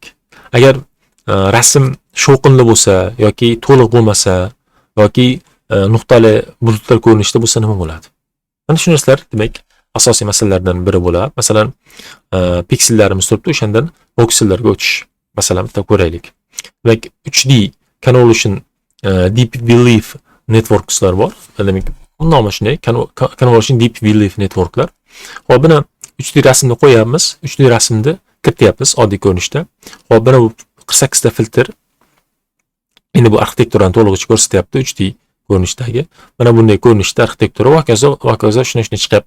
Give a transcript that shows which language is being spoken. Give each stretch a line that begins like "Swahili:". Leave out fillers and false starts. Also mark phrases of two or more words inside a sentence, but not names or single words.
Uzbek: Agar rasm shovqinli bo'lsa yoki to'liq bo'lmasa yoki nuqtali bulutlar ko'rinishida bo'lsa nima bo'ladi? Mana shu narsalar, demak, asosiy masalalardan biri bo'ladi. Masalan, piksellarimiz turibdi, o'shandan voksellarga o'tish. Masalan, bitta ko'raylik.
English: Demak, 3D convolution deep belief networkslar bor.
Uzbek: Demak, nomi shunday,
English: convolution deep belief networklar.
Uzbek: Hop, buni 3D rasmni qo'yamiz, 3D rasmni kirityapmiz oddiy ko'rinishda. Hop, buni 48 ta filtr. Endi bu arxitekturani to'lig'icha ko'rsatyapti 3D ko'rinishdagi. Mana bunday ko'rinishda arxitektura va hokazo shunday chiqyapti.